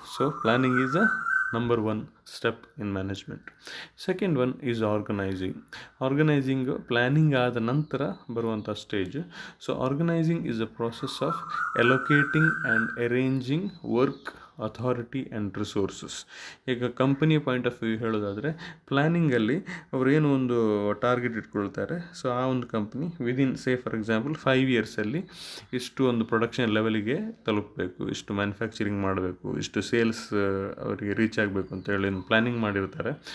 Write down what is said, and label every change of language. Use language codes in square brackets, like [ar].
[en] So planning is a number 1 step in management. Second one is organizing [kn] planning ಆದ ನಂತರ ಬರುವಂಥ stage. [en] So organizing is a process of allocating and arranging work, authority and resources. [kn] ಈಗ ಕಂಪನಿಯ [en] point of view [kn] ಹೇಳೋದಾದರೆ, ಪ್ಲ್ಯಾನಿಂಗಲ್ಲಿ ಅವರು ಏನು ಒಂದು target ಇಟ್ಕೊಳ್ತಾರೆ. ಸೊ ಆ ಒಂದು company [en] within for example 5 years [kn] ಲ್ಲಿ ಇಷ್ಟು ಒಂದು ಪ್ರೊಡಕ್ಷನ್ ಲೆವೆಲಿಗೆ ತಲುಪಬೇಕು, ಇಷ್ಟು ಮ್ಯಾನುಫ್ಯಾಕ್ಚರಿಂಗ್ ಮಾಡಬೇಕು, ಇಷ್ಟು ಸೇಲ್ಸ್ ಅವರಿಗೆ ರೀಚ್ ಆಗಬೇಕು ಅಂತೇಳಿ ಪ್ಲ್ಯಾನಿಂಗ್ ಮಾಡಿರ್ತಾರೆ.